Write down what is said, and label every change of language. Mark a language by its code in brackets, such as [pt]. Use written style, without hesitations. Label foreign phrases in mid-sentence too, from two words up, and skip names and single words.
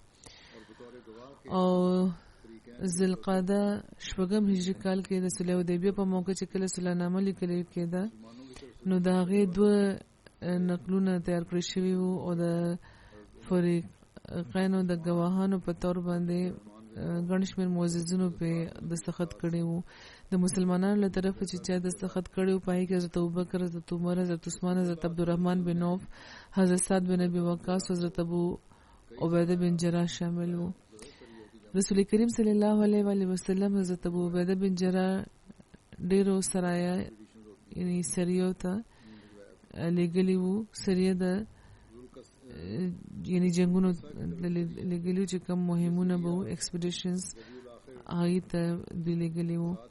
[ps] او ذوالقعده شپږم هجری کال کې د صلح حدیبیه په موقع چې کله صلح نامه لیکل کېده نو د هغې دوه نقلونه تیار کړی شوي وو او د فریقینو د ګواهانو په طور باندې ګڼ شمېر معززینو پې دستخط کړی وو. د مسلمانانو له طرفه چې چا دستخط کړی وو په هغې کې حضرت ابوبکر، حضرت عمر، حضرت عثمان، حضرت عبدالرحمن بن عوف، حضرت سعد بن ابي وقاص، حضرت ابو عبیده بن جراح شامل وو. رسول کریم [ar] صلی الله علیه و سلم [ps] حضرت ابو عبیده بن جراح ډیرو سرایا یعنی سریو ته لګلی وو. سریه د یعنی جنگونو لګلی چې کوم مهمونه به وو ایکسپیډیشنز هغې ته دوی لګلی وو.